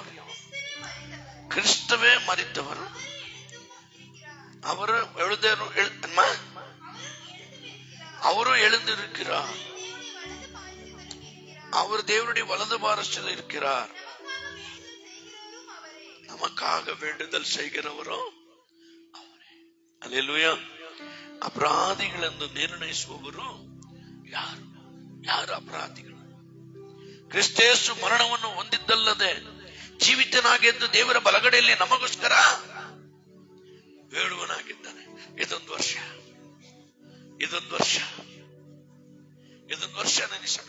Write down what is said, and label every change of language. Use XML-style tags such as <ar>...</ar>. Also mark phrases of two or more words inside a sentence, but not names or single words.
<ta>கிறிஸ்துவே மரித்தவர். அவரும் எழுந்திருக்கிறார். அவர் தேவனுடைய வலது பாரஸ்தில் இருக்கிறார். நமக்காக வேண்டுதல் செய்கிறவரும் அவரே. அல்லேலூயா.</ta> <kn>ಅಪರಾಧಿಗಳೆಂದು ನಿರ್ಣಯಿಸುವವರು ಯಾರು? ಅಪರಾಧಿಗಳು? ಕ್ರಿಸ್ತೇಸು ಮರಣವನ್ನು ಹೊಂದಿದ್ದಲ್ಲದೆ ಜೀವಿತನಾಗೆದ್ದು ದೇವರ ಬಲಗಡೆಯಲ್ಲಿ ನಮಗೋಸ್ಕರ ಹೇಳುವನಾಗಿದ್ದಾನೆ. ಇದೊಂದು ವರ್ಷ ಇದೊಂದು ವರ್ಷ ನನಗೆ ಸಮಯ.</kn>